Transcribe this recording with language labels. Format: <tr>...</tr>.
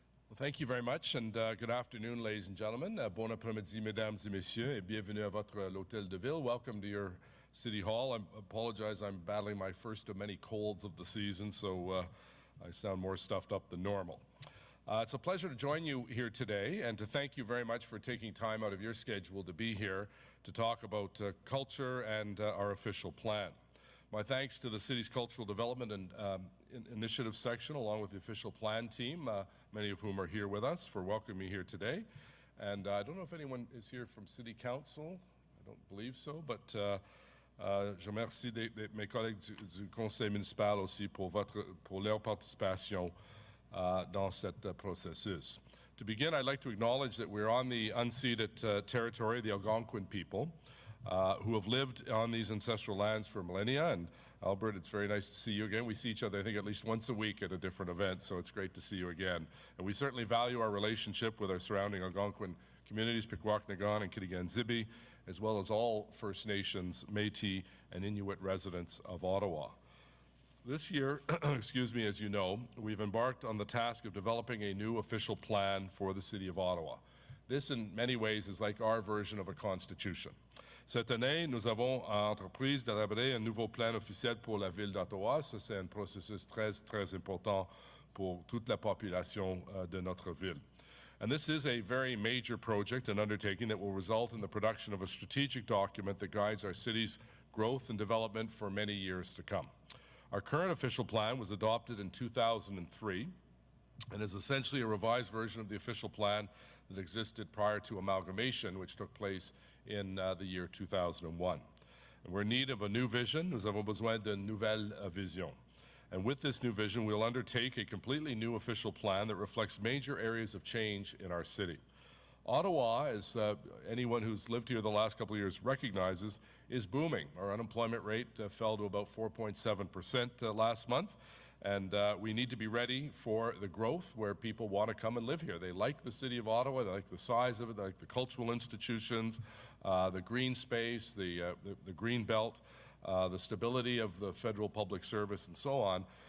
<en>Well, thank you very much, and good afternoon, ladies and gentlemen.</en> <fr>Bon après-midi, mesdames et messieurs, et bienvenue à votre l'Hôtel de Ville.</fr> <en>Welcome to your City Hall. I apologize, I'm battling my first of many colds of the season, so I sound more stuffed up than normal. It's a pleasure to join you here today and to thank you very much for taking time out of your schedule to be here to talk about culture and our official plan. My thanks to the city's cultural development and initiative section along with the official plan team, many of whom are here with us, for welcoming me here today. And I don't know if anyone is here from City Council. I don't believe so, but</en> <fr>je remercie mes collègues du Conseil municipal aussi pour leur participation dans cet processus.</fr> <en>To begin, I'd like to acknowledge that we're on the unceded territory of the Algonquin people who have lived on these ancestral lands for millennia. And Albert, it's very nice to see you again. We see each other, I think, at least once a week at a different event, so it's great to see you again. And we certainly value our relationship with our surrounding Algonquin communities, Pikwakanagan and Kitigan-Zibi, as well as all First Nations, Métis, and Inuit residents of Ottawa. This year, excuse me, as you know, we've embarked on the task of developing a new official plan for the City of Ottawa. This, in many ways, is like our version of a constitution.</en> <fr>Cette année, nous avons entrepris d'élaborer un nouveau plan officiel pour la ville d'Ottawa. Ça, c'est un processus très important pour toute la population de notre ville.</fr> <en>And this is a very major project and undertaking that will result in the production of a strategic document that guides our city's growth and development for many years to come. Our current official plan was adopted in 2003 and is essentially a revised version of the official plan that existed prior to amalgamation, which took place in the year 2001. And we're in need of a new vision.</en> <fr>Nous avons besoin d'une nouvelle vision.</fr> <en>And with this new vision, we'll undertake a completely new official plan that reflects major areas of change in our city. Ottawa, as anyone who's lived here the last couple of years recognizes, is booming. Our unemployment rate fell to about 4.7% last month, and we need to be ready for the growth where people want to come and live here. They like the city of Ottawa, they like the size of it, they like the cultural institutions, the green space, the green belt, the stability of the federal public service, and so on.</en>